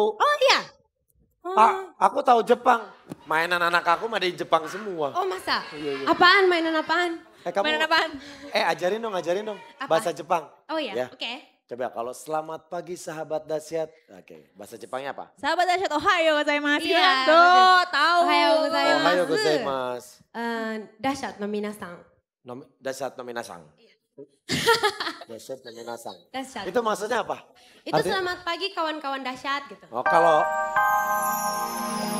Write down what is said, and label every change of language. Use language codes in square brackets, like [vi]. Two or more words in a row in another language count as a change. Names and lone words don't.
[id] Oh iya. Oh, Aku tahu Jepang. Mainan anak aku mah di Jepang semua. oh masa? Iya, iya. Apaan? Mainan apaan? Kamu, Mainan apaan? ajarin dong Apa? bahasa Jepang. Oh iya, Ya. oke. Coba kalau selamat pagi sahabat dahsyat. Oke, bahasa Jepangnya apa? Sahabat dahsyat, [ja] おはようございます. [id] Iya, Tuh, tahu. [ja] おはようございます. おはようございます. Dashat no minasan. Dahsyat no minasang. Dahsyat no minasang. [id] Dahsyat. Itu maksudnya apa? Itu Artinya- selamat pagi kawan-kawan dahsyat gitu. Oh kalau